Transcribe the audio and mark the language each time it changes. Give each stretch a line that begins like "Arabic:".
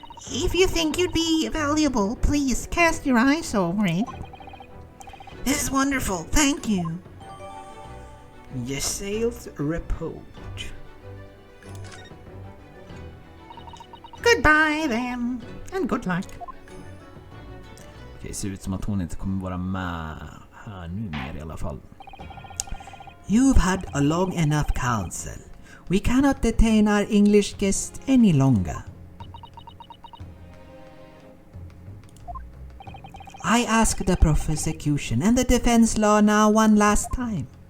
English: If you think you'd be valuable, please cast your eyes over it. This is wonderful, thank you. Giselle's report. Goodbye then, and good luck.
Swedish: Okej, ser ut som att hon inte kommer vara med här nu mer i alla fall.
English: You've had a long enough counsel. We cannot detain our English guest any longer. I ask the prosecution and the defense law now one last time.